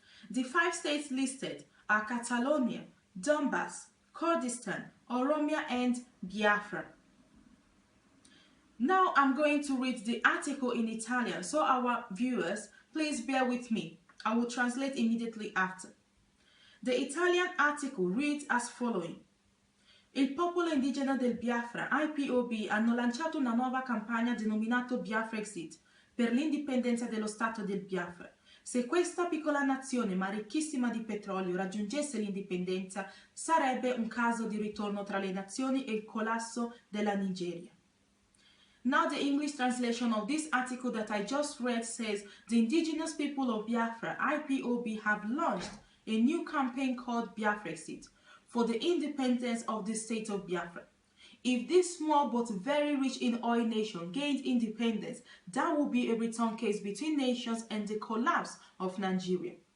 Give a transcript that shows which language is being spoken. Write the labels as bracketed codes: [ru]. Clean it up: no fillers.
[en] The 5 states listed are Catalonia, Donbass, Kurdistan, Oromia, and Biafra. Now I'm going to read the article in Italian, so our viewers, please bear with me. I will translate immediately after. The Italian article reads as following. [it] Il popolo indigeno del Biafra, IPOB, hanno lanciato una nuova campagna denominata Biafrexit per l'indipendenza dello Stato del Biafra. Se questa piccola nazione, ma ricchissima di petrolio, raggiungesse l'indipendenza, sarebbe un caso di ritorno tra le nazioni e il collasso della Nigeria. [en] Now the English translation of this article that I just read says, the indigenous people of Biafra, IPOB, have launched a new campaign called Biafrexit for the independence of the state of Biafra. If this small but very rich in oil nation gained independence, that would be a return case between nations and the collapse of Nigeria.